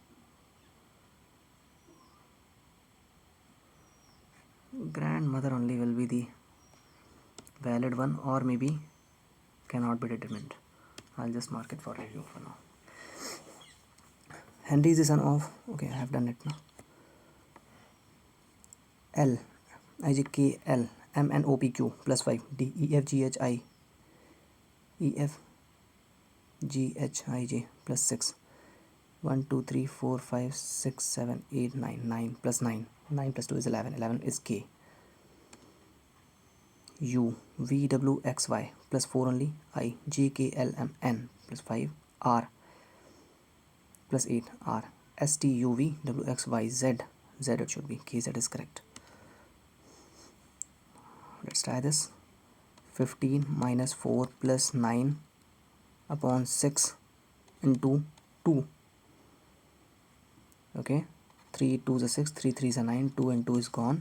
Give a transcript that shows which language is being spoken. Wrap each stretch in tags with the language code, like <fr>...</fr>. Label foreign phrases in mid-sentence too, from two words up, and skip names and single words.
<en>Grandmother only will be the valid one, or maybe cannot be determined. I'll just mark it for review for now. Henry is the son of, okay, I have done it now. L, I, J, K, L, M, N, O, P, Q, plus 5, D, E, F, G, H, I, E, F, G, H, I, J, plus 6, 1, 2, 3, 4, 5, 6, 7, 8, 9, 9, plus 9, 9 plus 2 is 11, 11 is K, U, V, W, X, Y, plus 4 only, I, J, K, L, M, N, plus 5, R, plus 8, R, S, T, U, V, W, X, Y, Z, Z it should be, K, Z is correct. Let's try this. 15 minus 4 plus 9 upon 6 into 2. Okay, 3 2 is 6, 3 3 is 9, 2 and 2 is gone.</en>